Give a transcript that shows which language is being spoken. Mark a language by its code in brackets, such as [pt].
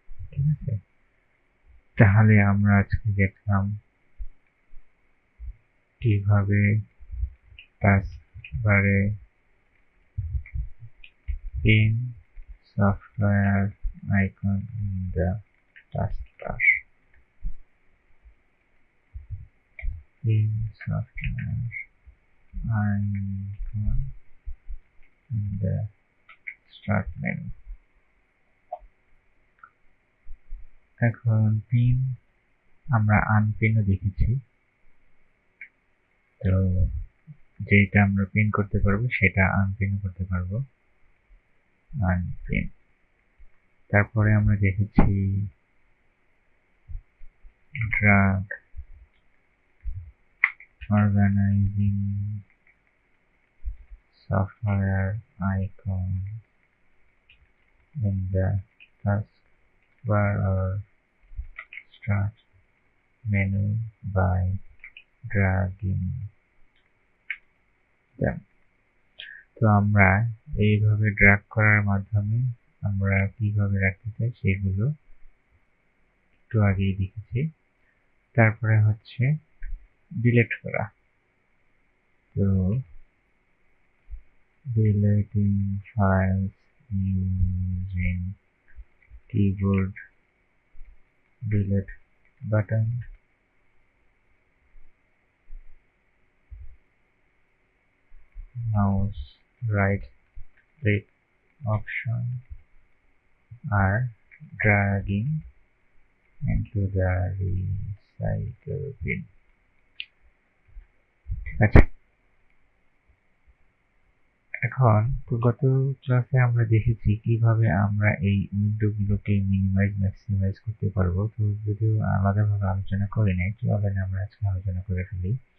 [bn] ঠিক আছে, তাহলে আমরা আজকে দেখলাম কিভাবে টাস্ক বারে [en] pin software icon in the taskbar, [bn] pin software icon in the start menu. এখন পিন আমরা আনপিনও দেখেছি, তো যেটা আমরা পিন করতে পারবো সেটা আনপিনও করতে পারবো। আনপিন, তারপরে আমরা দেখেছি [en] Drag organising software icon in the taskbar or start menu by dragging them. [bn] তো আমরা এইভাবে ড্র্যাগ করার মাধ্যমে আমরা কিভাবে রাখতে চাই সেগুলো একটু আগেই দেখেছি। তারপরে হচ্ছে ডিলিট করা। [en] তো deleting files using keyboard delete button, mouse right click option, are dragging into the recycle bin. [bn] ঠিক আছে, এখন তো গত ক্লাসে আমরা দেখেছি কিভাবে আমরা এই উইন্ডোগুলোকে মিনিমাইজ ম্যাক্সিমাইজ করতে পারবো। তো যদিও আলাদাভাবে আলোচনা করি নাই, চলেন আমরা আজকে আলোচনা করে ফেলি।